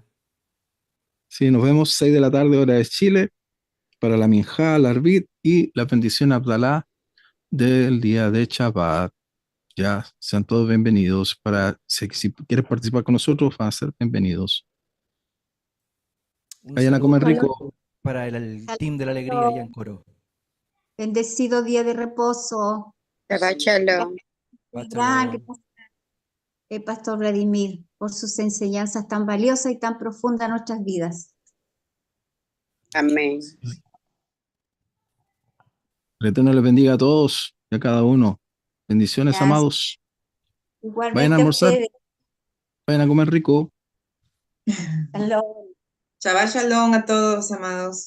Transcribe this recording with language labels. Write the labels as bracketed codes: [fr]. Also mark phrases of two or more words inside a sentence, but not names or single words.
[es] Sí, nos vemos 6 de la tarde, hora de Chile, para la Minjá, la Arbit y la bendición Abdalá del día de Shabbat. Ya, sean todos bienvenidos. Si quieres participar con nosotros, van a ser bienvenidos. Un Vayan a saludo comer rico. para el team de la alegría allá en Coro. Bendecido día de reposo. [he] שבת שלום. [es] Shabbat Gran shalom. gracias, Pastor Vladimir, por sus enseñanzas tan valiosas y tan profundas en nuestras vidas. Amén. El Eterno les bendiga a todos y a cada uno. Bendiciones, Gracias. amados. Igualmente Vayan a a almorzar. ustedes. Vayan a comer rico. Shalom, [he] שבת שלום [es] a todos, amados.